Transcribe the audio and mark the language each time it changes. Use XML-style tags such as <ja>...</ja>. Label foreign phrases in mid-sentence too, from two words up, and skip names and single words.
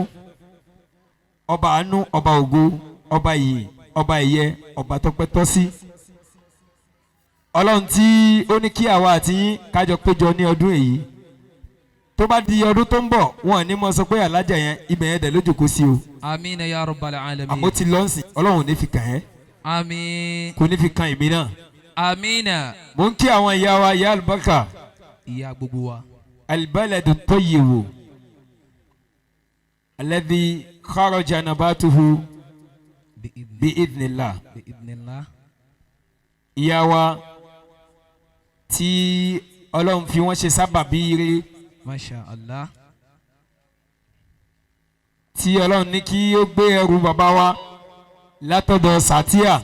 <yo>Ọba àánú, ọba ògo, ọba ìyè, ọba ìyẹ, ọba tọ́pẹ́ tọ́ sí. Ọlọ́run tí ó ní kí àwa àti yín kájọ péjọ ní ọdún èyí. Tó bá di ọdún tó ń bọ̀, wọn ò ní mọ sọ pé alájà yẹn ibẹ̀ yẹn dẹ̀ ló jókòó sí o.</yo> <ar>آمين يا رب العالمين.</ar> <yo>Àmọ́ ti lọ́ọ̀sì Ọlọ́run ò ní fi kàn ẹ́. Àmín. Kò ní fi kan èmi náà. Amina. Mo ń kí àwọn ìyá wa ìyá àlùbáríkà. Ìyá gbogbo wa.</yo> <ar>البلد الطيب الذي خرج نباته بإذن الله. Bi'idhnillah.</ar> <yo>Ìyá wa tí Ọlọ́run fi wọ́n ṣe sábàbí ire.</yo> <ar>ما شاء الله.</ar> <yo>Tí Ọlọ́run ní kí ó gbé ẹrù bàbá wa látọ̀dọ̀ Sàtíà.</yo>